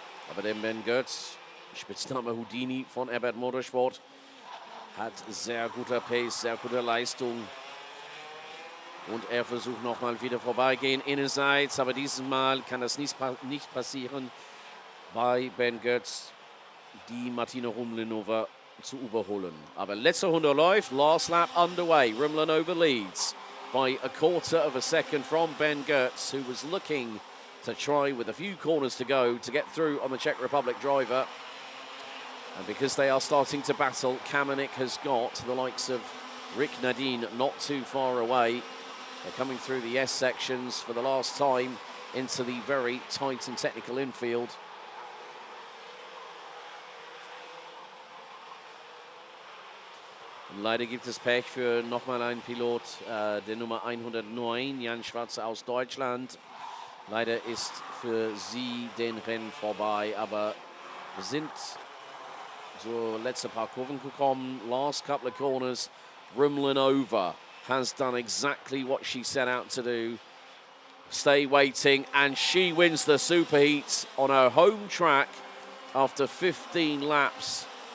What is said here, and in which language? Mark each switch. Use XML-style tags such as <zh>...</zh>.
<de>Aber der Ben Goetz, Spitzname Houdini von ADAC Motorsport, hat sehr guter Pace, sehr gute Leistung. Und er versucht nochmal wieder vorbeigehen, innerseits, aber dieses Mal kann das nicht passieren, bei Ben Goetz die Martina Rumlenova zu überholen. Aber letzte Runde läuft, last lap underway.</de> <en>Rumlenova leads by a quarter of a second from Ben Goetz, who was looking to try with a few corners to go to get through on the Czech Republic driver. And because they are starting to battle, Kamenik has got the likes of Rick Nadine not too far away. They're coming through the S sections for the last time into the very tight and technical infield.</en> <de>Und leider gibt es Pech für nochmal einen Pilot, der Nummer 109, Jan Schwarze aus Deutschland. Leider ist für sie den Rennen vorbei, aber wir sind so letzte paar Kurven gekommen.</de> <en>Last couple of corners, Rumlenova has done exactly what she set out to do. Stay waiting, and she wins the Superheat on her home track after 15 laps.</en>